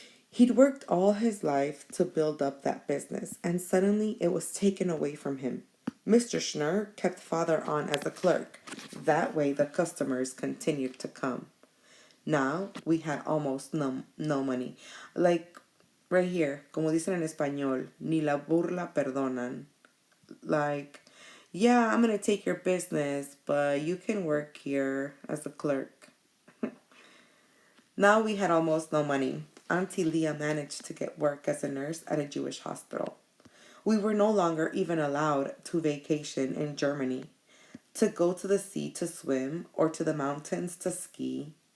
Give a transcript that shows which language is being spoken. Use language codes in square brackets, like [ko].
[en] He'd worked all his life to build up that business, and suddenly it was taken away from him. Mr. Schnurr kept father on as a clerk. That way the customers continued to come. Now we had almost no money. Like right here, [es] como dicen en español, ni la burla perdonan. [en] Like, "Yeah, I'm going to take your business, but you can work here as a clerk." Now we had almost no money. Auntie Leah managed to get work as a nurse at a Jewish hospital. We were no longer even allowed to vacation in Germany, to go to the sea to swim or to the mountains to ski.